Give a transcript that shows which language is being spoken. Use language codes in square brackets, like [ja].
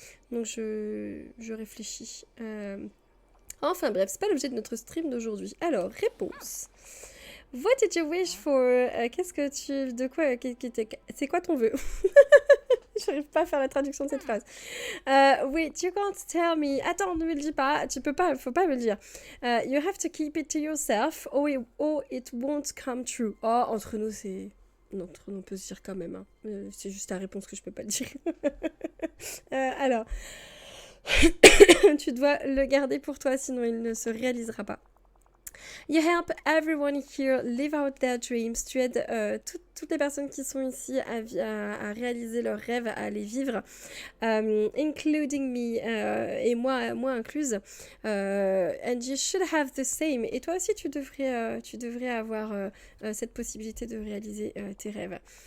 [fr] Donc, je réfléchis. Enfin bref, c'est pas l'objet de notre stream d'aujourd'hui. Alors, réponse. [en] What did you wish for? [fr] Qu'est-ce que tu... De quoi? C'est quoi ton vœu? J'arrive pas à faire la traduction de cette phrase. [en] Wait, you can't tell me... [fr] Attends, ne me le dis pas. Tu peux pas, faut pas me le dire. [en] You have to keep it to yourself or it won't come true. [fr] Oh, entre nous, c'est... Non, entre nous, on peut se dire quand même. Hein. C'est juste ta réponse que je peux pas le dire. Alors... tu dois le garder pour toi, sinon il ne se réalisera pas. [en] You help everyone here live out their dreams. [fr] Tu aides toutes les personnes qui sont ici à réaliser leurs rêves, à les vivre, [en] including me, [fr] et moi incluse. [en] And you should have the same. [fr] Et toi aussi, tu devrais avoir cette possibilité de réaliser tes rêves.